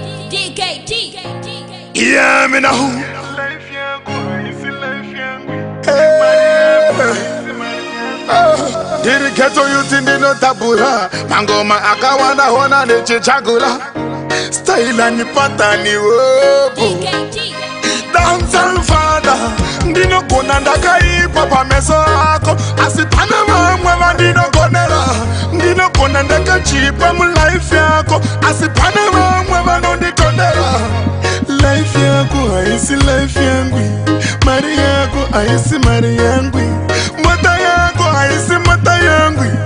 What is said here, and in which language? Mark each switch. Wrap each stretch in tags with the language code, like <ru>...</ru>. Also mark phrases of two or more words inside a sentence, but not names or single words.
<en>D K T. Yeah, me now.</en> <sn>Life yangu, isi life yangu. Hey. Ah, ndiri</sn> <en>ghetto youth</en> <sn>ndinotabura. Mangoma akawanda hona nechichagula.</sn> <en>Style and pattern wopo. D K T. Dancehall father,</en> <sn>ndinogona ndakaipa pameso ako. Asi pane vamwe vandinogonera. Ndinogona ndakachipa mulife yako. Asi pane vamwe vanondikondera. Life yako haisi life yangu. Mari yako haisi mari yangu. Mota yako haisi mota yangu.</sn>